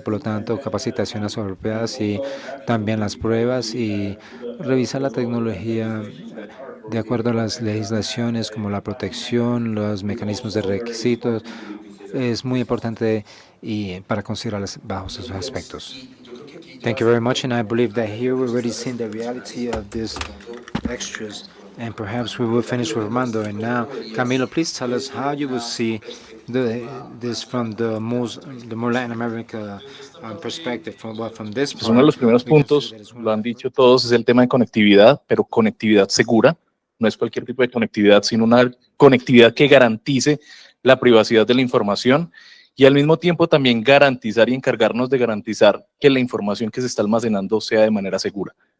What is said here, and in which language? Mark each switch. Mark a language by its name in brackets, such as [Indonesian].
[Spanish] Por lo tanto, capacitaciones apropiadas y también las pruebas y revisar la tecnología de acuerdo a las legislaciones como la protección, los mecanismos de requisitos. Es muy importante y para considerar bajo esos aspectos. [English] Thank you very much, and I believe that here we've already seen the reality of these extras, and perhaps we will finish with Armando. And now, Camilo, please tell us how you will see this from the more Latin America perspective, from this point. [Spanish] Uno de los primeros puntos, lo han dicho todos, es el tema de conectividad, pero conectividad segura. No es cualquier tipo de conectividad, sino una conectividad que garantice la privacidad de la información y al mismo tiempo también garantizar y encargarnos de garantizar que la información que se está almacenando sea de manera segura.